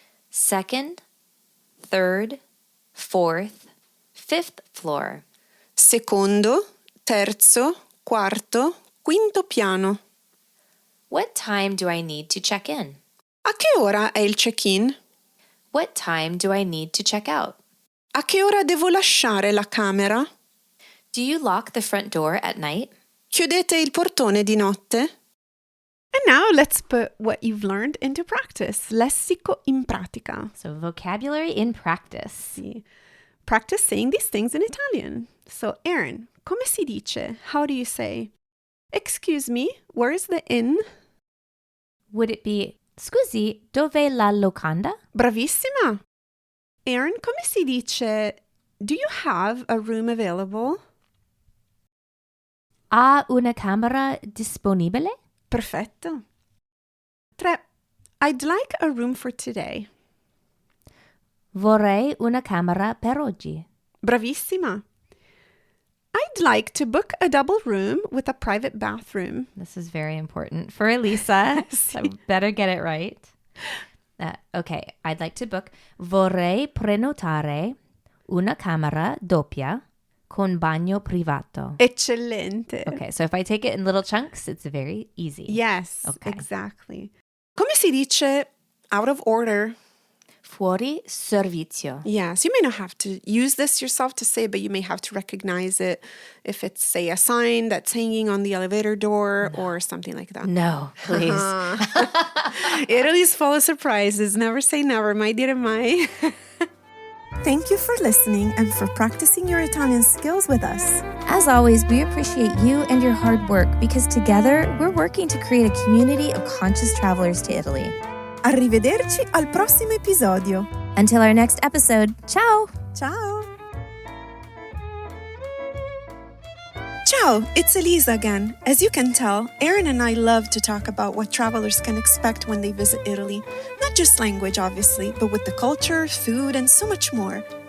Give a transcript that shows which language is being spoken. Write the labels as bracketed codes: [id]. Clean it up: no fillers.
[en] second, third, fourth, fifth floor. [it] Secondo? Terzo? Quarto? Quinto piano? [en] What time do I need to check in? [it] A che ora è il check-in? [en] What time do I need to check out? [it] A che ora devo lasciare la camera? [en] Do you lock the front door at night? [it] Chiudete il portone di notte? [en] And now let's put what you've learned into practice. [it] Lessico in pratica. [en] So vocabulary in practice. [it] Sì. [en] Practice saying these things in Italian. So, Erin, [it] come si dice? [en] How do you say, excuse me, where is the inn? Would it be, [it] scusi, dove la locanda? Bravissima! [en] Erin, [it] come si dice, [en] do you have a room available? [it] Ha una camera disponibile? Perfetto. [en] 3. I'd like a room for today. [it] Vorrei una camera per oggi. Bravissima. [en] I'd like to book a double room with a private bathroom. This is very important for Elisa. So better get it right. Okay, I'd like to book. [it] Vorrei prenotare una camera doppia con bagno privato. Eccellente. [en] Okay, so if I take it in little chunks, it's very easy. Yes, Okay. exactly. [it] Come si dice [en] out of order? [it] Fuori servizio. [en] Yes, you may not have to use this yourself to say, but you may have to recognize it if it's, say, a sign that's hanging on the elevator door or something like that. No, please. Italy's full of surprises. Never say never, [it] mai dire mai. [en] Thank you for listening and for practicing your Italian skills with us. As always, we appreciate you and your hard work because together we're working to create a community of conscious travelers to Italy. [it] Arrivederci al prossimo episodio. [en] Until our next episode, ciao! [it] Ciao! [en] Ciao, it's Elisa again. As you can tell, Erin and I love to talk about what travelers can expect when they visit Italy. Not just language, obviously, but with the culture, food, and so much more.